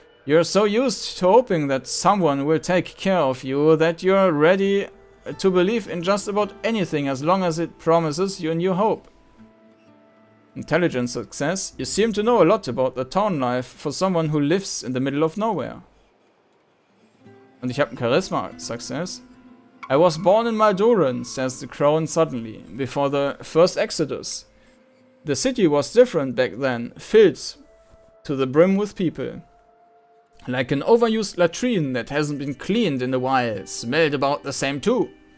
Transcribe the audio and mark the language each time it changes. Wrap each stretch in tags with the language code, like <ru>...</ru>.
<en>You're so used to hoping that someone will take care of you that you're ready to believe in just about anything as long as it promises you a new hope. Intelligence success. You seem to know a lot about the town life for someone who lives in the middle of nowhere.</en> <de>Und ich habe ein Charisma success.</de> <en>I was born in Malduran, says the crone suddenly, before the first exodus. The city was different back then, filled to the brim with people. Like an overused latrine that hasn't been cleaned in a while, smelled about the same too.</en>